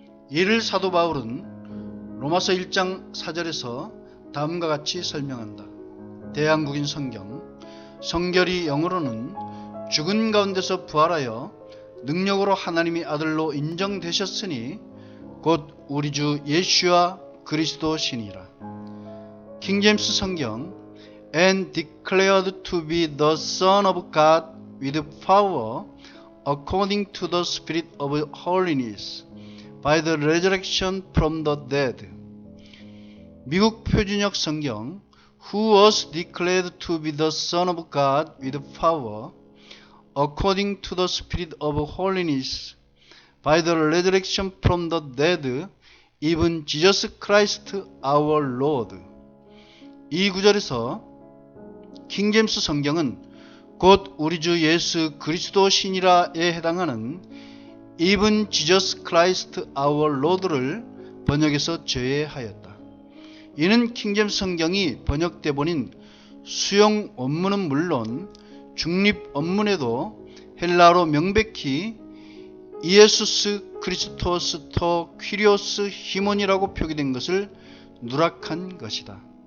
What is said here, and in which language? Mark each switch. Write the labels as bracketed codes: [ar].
[ko] 이를 사도 바울은 로마서 1장 4절에서 다음과 같이 설명한다. 대한국인 성경, 성결의 영으로는 죽은 가운데서 부활하여 능력으로 하나님의 아들로 인정되셨으니 곧 우리 주 예수와 그리스도시니라. 킹제임스 성경 [en] and declared to be the Son of God with power according to the Spirit of holiness by the resurrection from the dead. [ko] 미국 표준역 성경 [en] Who was declared to be the Son of God with power according to the Spirit of holiness by the resurrection from the dead, even Jesus Christ our Lord. [ko] 이 구절에서 킹제임스 성경은 곧 우리 주 예수 그리스도 신이라에 해당하는 [en] even Jesus Christ our Lord [ko] 를 번역해서 제외하였다. 이는 킹제임스 성경이 번역돼 보닌 수용 원문은 물론 중립 원문에도 헬라어로 명백히 이에수스 크리스토스 토 퀴리오스 히몬이라고 표기된 것을 누락한 것이다.